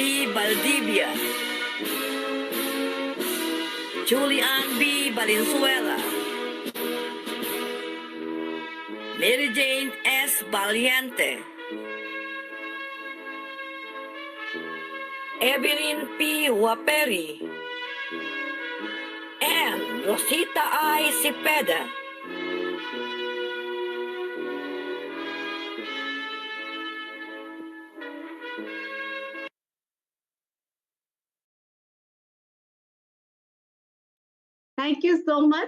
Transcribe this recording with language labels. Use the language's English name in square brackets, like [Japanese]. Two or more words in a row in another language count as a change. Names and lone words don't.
[English] Valdivia, Julian B. Valenzuela, Mary Jane S. Valiente, Evelyn P. Waperi, and Rosita I. Cepeda. Thank you so much.